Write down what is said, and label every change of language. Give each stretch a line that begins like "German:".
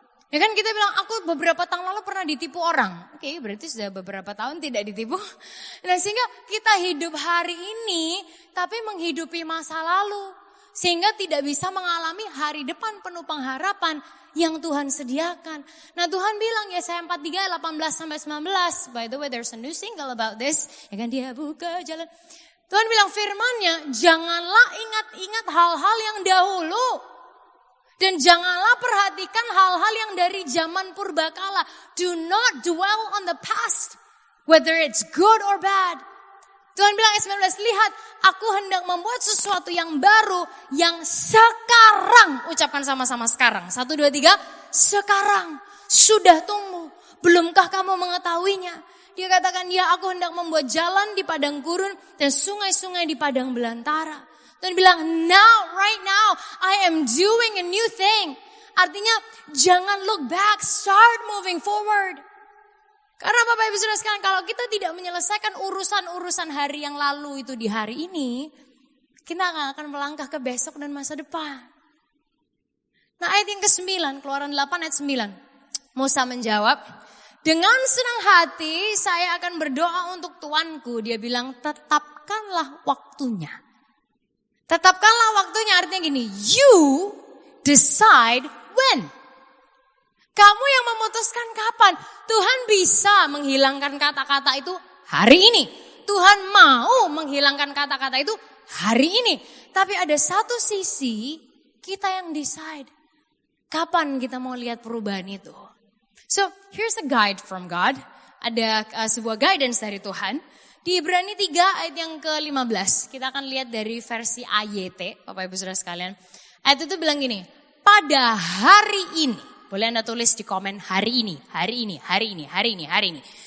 Indonesian: Ya kan kita bilang, aku beberapa tahun lalu pernah ditipu orang. Oke, berarti sudah beberapa tahun tidak ditipu. Nah, sehingga kita hidup hari ini, tapi menghidupi masa lalu. Sehingga tidak bisa mengalami hari depan penuh pengharapan yang Tuhan sediakan. Nah, Tuhan bilang Yesaya 43, 18-19.
English: By the way, there's a new single about this.
Indonesian: Ya kan, dia buka jalan. Tuhan bilang firman-Nya, janganlah ingat-ingat hal-hal yang dahulu. Dan janganlah perhatikan hal-hal yang dari zaman purbakala.
English: Do not dwell on the past, whether it's good or bad.
Indonesian: Tuhan bilang ayat 19, lihat aku hendak membuat sesuatu yang baru yang sekarang. Ucapkan sama-sama sekarang. 1, 2, 3. Sekarang sudah tumbuh. Belumkah kamu mengetahuinya? Dia katakan, ya aku hendak membuat jalan di padang gurun dan sungai-sungai di padang belantara. Tuhan bilang,
English: now, right now, I am doing a new thing.
Indonesian: Artinya, jangan
English: look back, start moving forward.
Indonesian: Karena Bapak Ibu Saudara sekalian, kalau kita tidak menyelesaikan urusan-urusan hari yang lalu itu di hari ini, kita akan melangkah ke besok dan masa depan. Nah, ayat yang ke-9, Keluaran 8 ayat 9. Musa menjawab, dengan senang hati saya akan berdoa untuk tuanku. Dia bilang, tetapkanlah waktunya. Tetapkanlah waktunya, artinya gini,
English: you decide when.
Indonesian: Kamu yang memutuskan kapan. Tuhan bisa menghilangkan kata-kata itu hari ini. Tuhan mau menghilangkan kata-kata itu hari ini. Tapi ada satu sisi, kita yang decide. Kapan kita mau lihat perubahan itu.
English: So, here's a guide from God.
Indonesian: Ada sebuah guidance dari Tuhan. Di Ibrani 3 ayat yang ke-15. Kita akan lihat dari versi AYT, Bapak Ibu Saudara sekalian. Ayat itu bilang gini, pada hari ini. Boleh Anda tulis di komen hari ini, hari ini, hari ini, hari ini, hari ini.